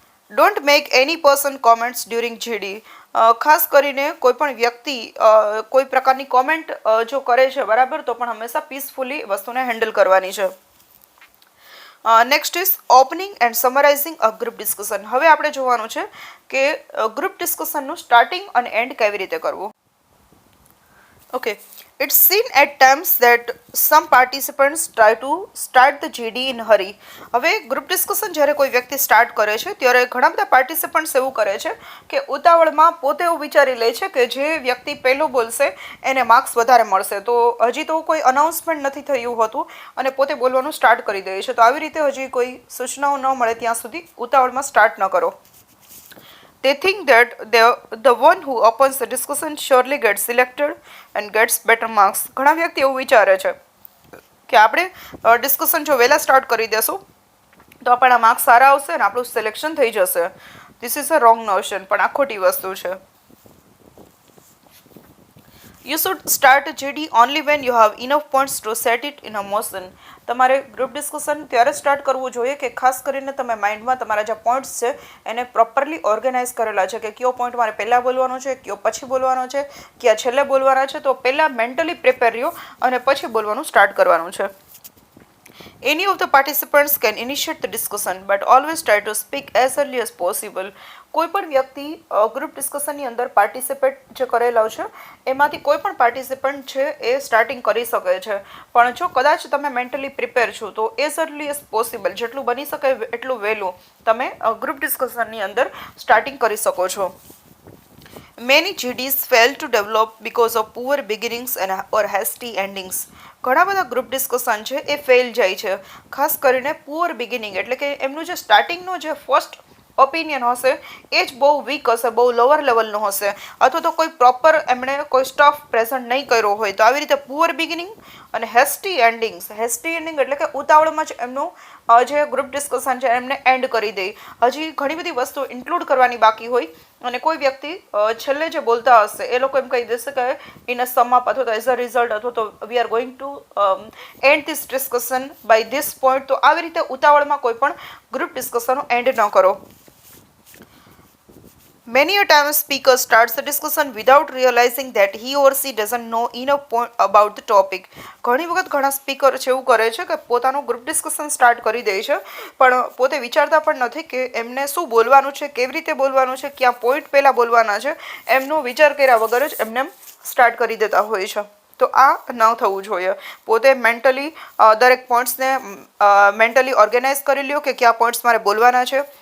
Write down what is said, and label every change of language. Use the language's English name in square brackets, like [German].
[English] Don't make any person comments during GD. [Gujarati] ખાસ કરીને કોઈ પણ વ્યક્તિ કોઈ પ્રકારની કોમેન્ટ જો કરે છે બરાબર, તો પણ હંમેશા પીસફુલી વસ્તુને હેન્ડલ કરવાની છે. [English] Next is opening and summarising a group discussion. [Gujarati] હવે આપણે જોવાનું છે કે ગ્રુપ ડિસ્કશનનું સ્ટાર્ટિંગ અને એન્ડ કેવી રીતે કરવું. [English] Okay, it's seen at times that some participants try to start the GD in hurry. [Gujarati] હવે ગ્રુપ ડિસ્કશન જ્યારે કોઈ વ્યક્તિ સ્ટાર્ટ કરે છે ત્યારે ઘણા બધા પાર્ટિસિપન્ટ્સ એવું કરે છે કે ઉતાવળમાં પોતે એવું વિચારી લે છે કે જે વ્યક્તિ પહેલો બોલશે એને માર્ક્સ વધારે મળશે, તો હજી તો કોઈ અનાઉન્સમેન્ટ નથી થયું હોતું અને પોતે બોલવાનું સ્ટાર્ટ કરી દે છે. તો આવી રીતે હજી કોઈ સૂચનાઓ ન મળે ત્યાં સુધી ઉતાવળમાં સ્ટાર્ટ ન કરો. [English] They think that the one who opens the discussion surely gets selected and gets better marks. [Gujarati] ઘણા વ્યક્તિ એવું વિચારે છે કે આપણે ડિસ્કશન જો વહેલા સ્ટાર્ટ કરી દેશું તો આપણા માર્ક્સ સારા આવશે અને આપણું સિલેક્શન થઈ જશે. [English] this is a wrong notion, [Gujarati] પણ આ ખોટી વસ્તુ છે. [English] You should start a GD only when you have enough points to set it in a motion. [Gujarati] તમારે ગ્રુપ ડિસ્કશન ત્યારે સ્ટાર્ટ કરવું જોઈએ કે ખાસ કરીને તમે માઇન્ડમાં તમારા જે પોઈન્ટ્સ છે એને પ્રોપરલી ઓર્ગેનાઇઝ કરેલા છે કે કયો પોઈન્ટ મારે પહેલાં બોલવાનો છે, કયો પછી બોલવાનો છે, કયા છેલ્લે બોલવાના છે. તો પહેલાં મેન્ટલી પ્રિપેર રહ્યો અને પછી બોલવાનું સ્ટાર્ટ કરવાનું છે. [English] Any of the participants can initiate the discussion, but always try to speak as early as possible. [Gujarati] કોઈ પણ વ્યક્તિ ગ્રુપ ડિસ્કશનની અંદર પાર્ટિસિપેટ જે કરેલા છે એમાંથી કોઈ પણ પાર્ટિસિપન્ટ છે એ સ્ટાર્ટિંગ કરી શકે છે, પણ જો કદાચ તમે મેન્ટલી પ્રિપેર છો તો [English] as early as possible [Gujarati] જેટલું બની શકે એટલું વહેલું તમે ગ્રુપ ડિસ્કશનની અંદર સ્ટાર્ટિંગ કરી શકો છો. [English] Many GDs fail to develop because of poor beginnings or hasty endings. [Gujarati] ઘણા બધા ગ્રુપ ડિસ્કશન છે એ ફેલ જાય છે, ખાસ કરીને પુઅર બિગિનિંગ એટલે કે એમનું જે સ્ટાર્ટિંગનો જે ફર્સ્ટ ઓપિનિયન હશે એ જ બહુ વીક હશે, બહુ લોઅર લેવલનો હશે, અથવા તો કોઈ પ્રોપર એમણે કોઈ સ્ટફ પ્રેઝન્ટ નહીં કર્યો હોય. તો આવી રીતે પુઅર બિગિનિંગ અને હેસ્ટી એન્ડિંગ્સ. હેસ્ટી એન્ડિંગ એટલે કે ઉતાવળમાં જ એમનું જે ગ્રુપ ડિસ્કશન છે એમને એન્ડ કરી દે. હજી ઘણી બધી વસ્તુ ઇન્ક્લુડ કરવાની બાકી હોય અને કોઈ વ્યક્તિ છેલ્લે જે બોલતા હશે એ લોકો એમ કહી દેશે કે [English] in a sum up [Gujarati] અથવા તો એઝ અ રિઝલ્ટ અથવા તો [English] We are going to end this discussion by this point. [Gujarati] તો આવી રીતે ઉતાવળમાં કોઈ પણ ગ્રુપ ડિસ્કશનનો એન્ડ ન કરો. [English] Many a time a speaker starts the discussion without realizing that he or she doesn't know enough point about the topic. [Gujarati] ઘણી વખત ઘણા સ્પીકર છે એવું કરે છે કે પોતાનું ગ્રુપ ડિસ્કશન સ્ટાર્ટ કરી દે છે, પણ પોતે વિચારતા પણ નથી કે એમને શું બોલવાનું છે, કેવી રીતે બોલવાનું છે, ક્યાં પોઈન્ટ પહેલાં બોલવાના છે, એમનો વિચાર કર્યા વગર જ એમને સ્ટાર્ટ કરી દેતા હોય છે. તો આ ન થવું જોઈએ. પોતે મેન્ટલી દરેક પોઈન્ટ્સને મેન્ટલી ઓર્ગેનાઇઝ કરી લ્યો કે કયા પોઈન્ટ્સ મારે બોલવાના છે.